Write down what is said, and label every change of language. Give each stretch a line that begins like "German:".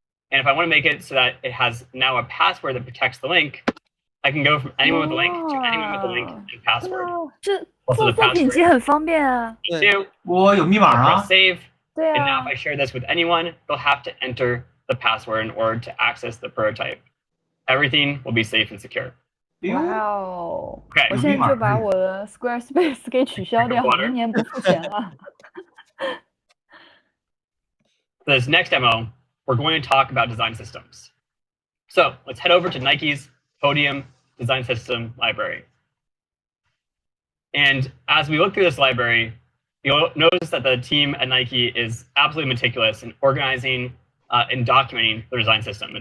English: And if I want to make it so that it has now a password that protects the link, I can go from anyone with a link to anyone with a link and password. Also the password. Press save. And now if I share this with anyone, they'll have to enter the password in order to access the prototype. Everything will be safe and secure. Wow! Okay.
Chinese: 我现在就把我的 Squarespace 给取消掉，明年不付钱了。
English: For this next demo, we're going to talk about design systems. So let's head over to Nike's Podium Design System library. And as we look through this library, you'll notice that the team at Nike is absolutely meticulous in organizing and documenting their design system.